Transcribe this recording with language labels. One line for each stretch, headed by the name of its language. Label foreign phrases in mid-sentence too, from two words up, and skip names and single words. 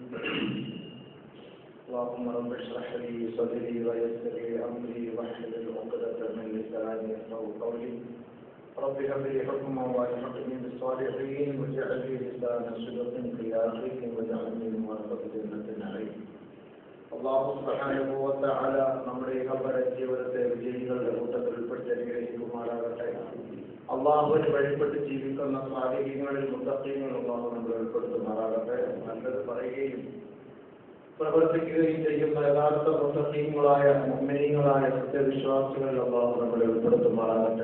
Arabic: اللهم رب اشرح لي صدري ويسر لي أمري واحلل عقدة من لساني يفقهوا قولي رب هب لي حكما والحقني بالصالحين واجعل لي لسان صدق في آخرين واجعلني من ورثة جنة النعيم. الله سبحانه وتعالى
Malayalam: നമ്മുടെ ഖബറ ജീവിതത്തെ വിജയികളുടെ കൂട്ടത്തിൽ ഉൾപ്പെടുത്തി അനുഗ്രഹിക്കുമാറാകട്ടെ. അല്ലാഹുവിനെ വഴിപ്പെട്ട് ജീവിക്കുന്ന സാലിഹീങ്ങളിൽ മുത്തഖീങ്ങളിൽ അല്ലാഹു നമ്മളെ ഉൾപ്പെടുത്തുമാറാകട്ടെ. നല്ലത് പറയുകയും പ്രവർത്തിക്കുകയും ചെയ്യുന്ന യഥാർത്ഥ മുത്തഖീങ്ങളായ മുഅ്മിനീങ്ങളായ സത്യവിശ്വാസികളിൽ അല്ലാഹു നമ്മളെ ഉൾപ്പെടുത്തുമാറാകട്ടെ.